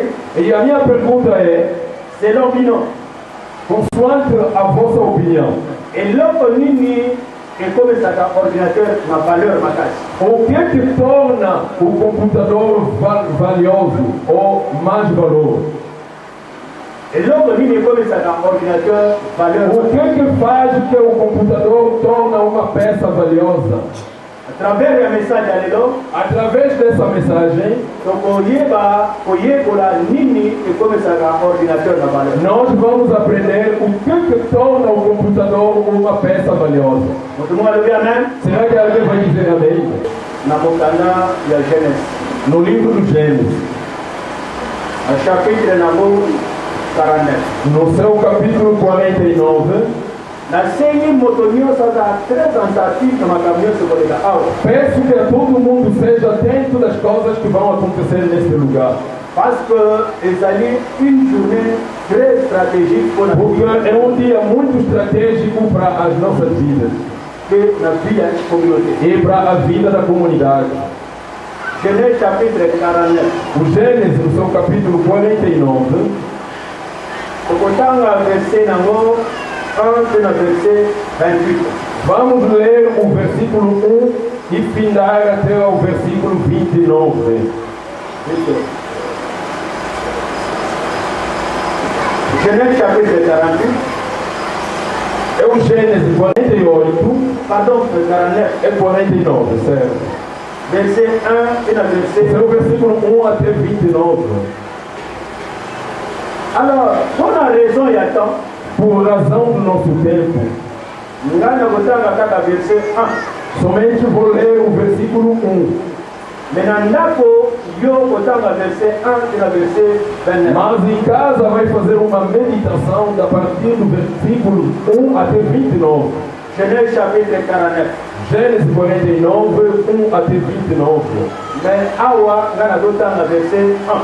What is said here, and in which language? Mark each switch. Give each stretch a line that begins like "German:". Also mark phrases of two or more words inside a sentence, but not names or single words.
Portuguese: E a minha pergunta é,
Lingala: selon bino,
Portuguese: consoante a vossa opinião,
Lingala: eloko nini ekomesaka ordinateur na valeur makasi?
Portuguese: o que torna o computador valioso ou mais valor?
Lingala: Eloko nini ekomesaka ordinateur valeur
Portuguese: O que faz que o computador torna uma peça valiosa?
French: à travers le message à l'élo,
Portuguese: Através dessa mensagem,
Lingala: donc oyekola nini ekomesaka ordinateur na valeur.
Portuguese: nós vamos aprender o que torna o computador uma peça valiosa.
Lingala: Mutu mwa lebi amen.
Portuguese: Será que alguém vai dizer amém?
Lingala: Na mokanda ya Genèse.
Portuguese: No livro do Gênesis,
Lingala: A chapitre nango 49.
Portuguese: no seu capítulo 49,
Lingala: nasengi moto nyonso aza
French: très attentif
Lingala: na makambo nyonso koleka awa.
Portuguese: peço que todo mundo seja atento das coisas que vão acontecer neste lugar.
French: Parce que ezali une journée très stratégique pour
Portuguese: Porque é dia muito estratégico para as nossas vidas
Lingala: que na vie ya communauté.
Portuguese: e para a vida da comunidade.
French: Genèse chapitre 49.
Portuguese: O Gênesis, no seu capítulo 49,
Lingala: okotanga verset nango 1 na verset 28.
Portuguese: vamos ler o versículo 1 e findar até o versículo 29.
French: Genèse chapitre 48.
Portuguese: É o Gênesis 48,
French: Pardon, 49.
Portuguese: é 49, certo?
Lingala: Verset 1 na verset.
Portuguese: Esse é o versículo 1 até 29.
French: Alors, pour la raison il y a temps,
Portuguese: Por razão do nosso tempo,
Lingala: ngana kotanga kaka verset 1.
Portuguese: somente vou ler o versículo 1.
Lingala: Maintenant, ndako yo kotanga verset 1 et verset 29.
Portuguese: Mas em casa vai fazer uma meditação a partir do versículo 1 até 29.
French: Genèse chapitre 49.
Portuguese: Gênesis 49, 1 até 29.
Lingala: Mais awa ngana dotanga verset 1.